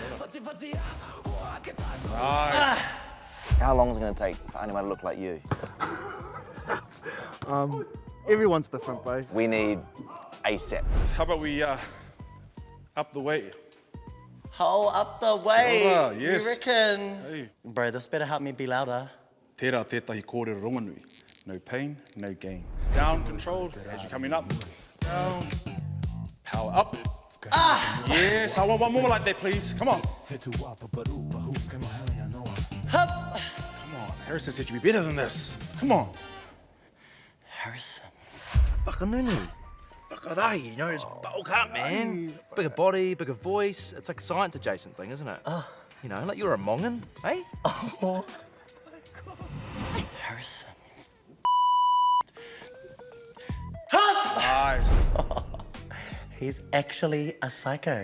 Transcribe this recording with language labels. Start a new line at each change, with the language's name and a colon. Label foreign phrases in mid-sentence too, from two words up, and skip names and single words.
English: Nice. How long is it going to take for anyone to look like you? Everyone's different, bro. We need ASAP. How about we up the weight? Hold up the weight.
Māori: Kia ora,
English: yes. You reckon? Hey. Bro, this better help me be louder.
Māori: Tērā tētahi kōrero rongonui.
English: No pain, no gain. Down, controlled, as you're coming up. Down. Power up. Yes, I want one more like that, please. Come on. Hup. Come on. Harrison said you'd be better than this. Come on. Harrison.
Māori: Whakanunu. Whakarai,
English: you know, just bulk up, man. Bigger body, bigger voice. It's like a science adjacent thing, isn't it? You know, like you're a Mongan, eh? Oh. Harrison. Nice. He's actually a psycho.